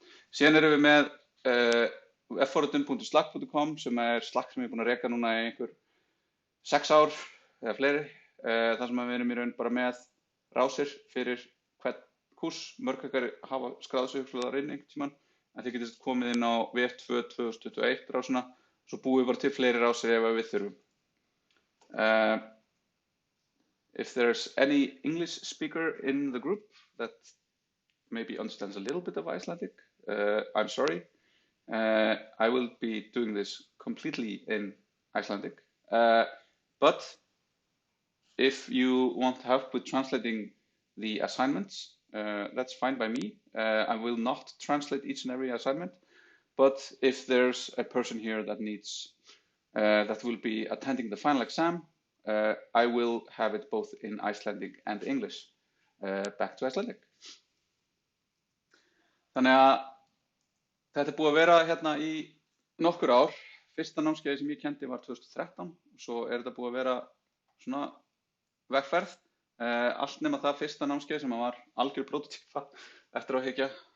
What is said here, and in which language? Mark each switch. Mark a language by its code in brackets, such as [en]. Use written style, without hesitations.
[is] Síðan erum við með webforritun.slack.com sem er Slack sem ég er búin að reka núna í einhver 6 ár eða fleiri, þar sem við erum í raun bara með rásir fyrir hvern kúrs. Mörg ykkar hafa skráð sig þar inn einhvern tímann, en þið getið komið inn á VF2 2021 rásuna, svo búið við bara til fleiri rásir ef við þurfum. [en] If there's any English speaker in the group that maybe understands a little bit of Icelandic, I'm sorry. I will be doing this completely in Icelandic. But if you want help with translating the assignments, that's fine by me. I will not translate each and every assignment, but if there's a person here that needs, that will be attending the final exam, I will have it both in Icelandic and English. Back to Icelandic. [is] Þannig að þetta er búið að vera hérna í nokkur ár. Fyrsta námskeiði sem ég kendi var 2013 og svo er þetta búið að vera svona vegferð. Allt nema það fyrsta námskeið sem var algjör prototípa eftir á að hyggja.